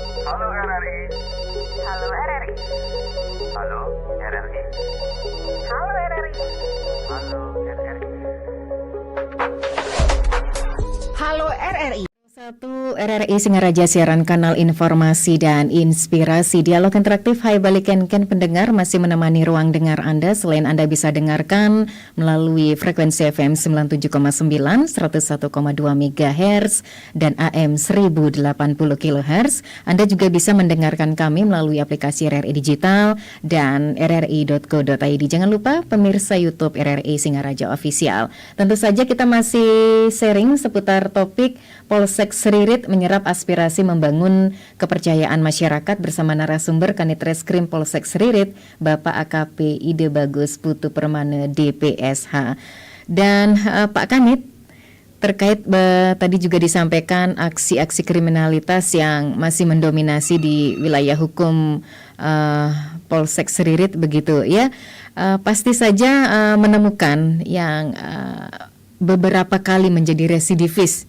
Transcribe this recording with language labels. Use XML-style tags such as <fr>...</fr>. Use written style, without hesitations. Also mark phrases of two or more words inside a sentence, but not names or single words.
<id>Halo RRI. Halo RRI. Halo RRI. Halo RRI. Halo RRI. Halo RRI. Satu RRI Singaraja siaran kanal informasi dan inspirasi. Dialog interaktif Hai Baliken Ken pendengar masih menemani ruang dengar Anda. Selain Anda bisa dengarkan melalui frekuensi FM 97,9 101,2 MHz dan AM 1080 kHz, Anda juga bisa mendengarkan kami melalui aplikasi RRI Digital dan rri.co.id. Jangan lupa pemirsa YouTube RRI Singaraja Official. Tentu saja kita masih sharing seputar topik Polsek Seririt menyerap aspirasi membangun kepercayaan masyarakat bersama narasumber Kanit Reskrim Polsek Seririt, Bapak AKP Ide Bagus Putu Permana DPSH. Dan Pak Kanit, terkait tadi juga disampaikan aksi-aksi kriminalitas yang masih mendominasi di wilayah hukum Polsek Seririt begitu ya. Pasti saja menemukan yang beberapa kali menjadi residivis.</id>